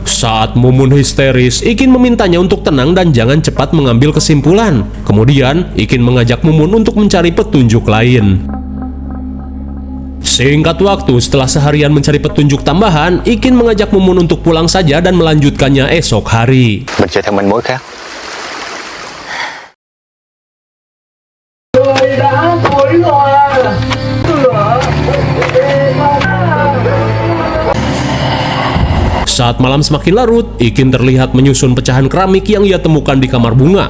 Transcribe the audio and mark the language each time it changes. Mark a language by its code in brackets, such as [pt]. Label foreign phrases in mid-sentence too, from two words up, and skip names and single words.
[id] Saat Mumun histeris, Ikin memintanya untuk tenang dan jangan cepat mengambil kesimpulan. Kemudian, Ikin mengajak Mumun untuk mencari petunjuk lain. Singkat waktu, setelah seharian mencari petunjuk tambahan, Ikin mengajak Mumun untuk pulang saja dan melanjutkannya esok hari. [vi] Mình sẽ theo manh mối khác. [id] Saat malam semakin larut, Ikin terlihat menyusun pecahan keramik yang ia temukan di kamar Bunga.